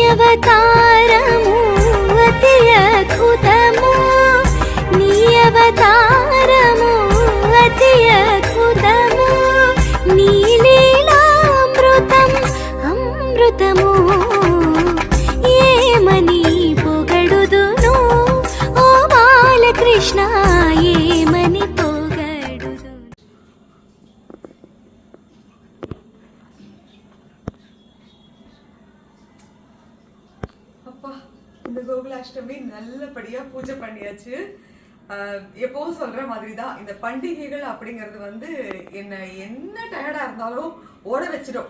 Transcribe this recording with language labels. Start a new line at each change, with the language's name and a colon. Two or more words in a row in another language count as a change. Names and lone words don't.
Telugu: అవతారము అతి అద్భుతము నీ అవతారము అతి అద్భుతము నీ లీలామృతం అమృతము ఏమని పొగడుదును ఓ బాలకృష్ణ ఏమని పొగడుదును.
Tamil: அப்பா இந்த கோகுலாஷ்டமி நல்லபடியா பூஜை பண்ணியாச்சு. எப்பவும் சொல்ற மாதிரி தான் இந்த பண்டிகைகள் அப்படிங்கிறது வந்து என்ன டயர்டா இருந்தாலும் ஓட வச்சிடும்.